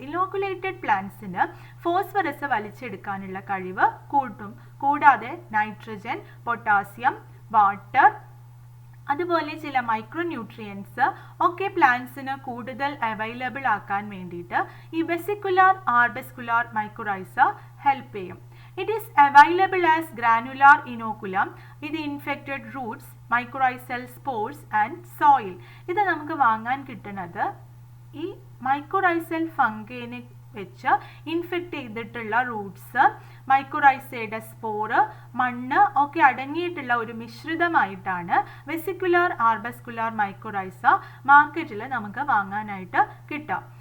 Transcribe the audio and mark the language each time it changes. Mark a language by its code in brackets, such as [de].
[ml] ഇനോക്കുലേറ്റഡ് പ്ലാന്റ്സിന് phosphorus വലിച്ചെടുക്കാനുള്ള കഴിവ് കൂട്ടും. കൂടാതെ നൈട്രജൻ, പൊട്ടാസ്യം, വാട്ടർ, അതുപോലെ ചില മൈക്രോ ന്യൂട്രിയൻസ് ഒക്കെ പ്ലാന്റ്സിന് കൂടുതൽ അവൈലബിൾ ആക്കാൻ വേണ്ടിയിട്ട് ഈ വെസിക്കുലാർ ആർബസ്കുലാർ മൈക്കോറൈസ ഹെൽപ്പ് ചെയ്യും. [en] It is available as granular inoculum with infected roots, mycorrhizal spores and soil. [ml] ഇത് നമുക്ക് വാങ്ങാൻ കിട്ടുന്നത് ഈ മൈക്കോറൈസൽ ഫംഗിനെ വെച്ച് ഇൻഫെക്റ്റ് ചെയ്തിട്ടുള്ള റൂട്ട്സ്, മൈക്കോറൈസയുടെ സ്പോറ്, മണ്ണ് ഒക്കെ അടങ്ങിയിട്ടുള്ള ഒരു മിശ്രിതമായിട്ടാണ് വെസിക്കുലാർ ആർബസ്കുലാർ മൈക്കോറൈസ മാർക്കറ്റിൽ നമുക്ക് വാങ്ങാനായിട്ട് കിട്ടുക.